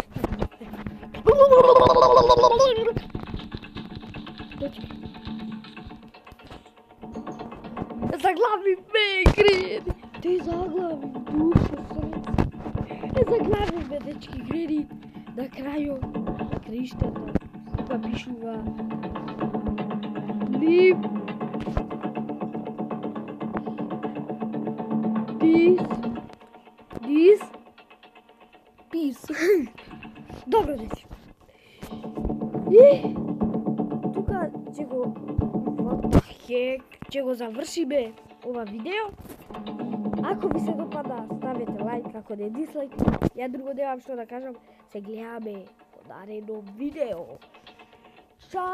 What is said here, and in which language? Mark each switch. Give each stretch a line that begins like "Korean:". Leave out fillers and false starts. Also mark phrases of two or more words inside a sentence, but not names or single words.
Macedonian: Заглави ме, Грени, те заглави, душа, срце. Заглави ме, дечки, Грени, на крајот, на краиштата, па пишува
English: Live this peace.
Macedonian: Добро, дечки. И тука ќе го завршиме ова видео. Ако ви се допада, ставете лайк, ако не дислайк. Ја друго немам што да кажам. Се гледаме во наредно видео.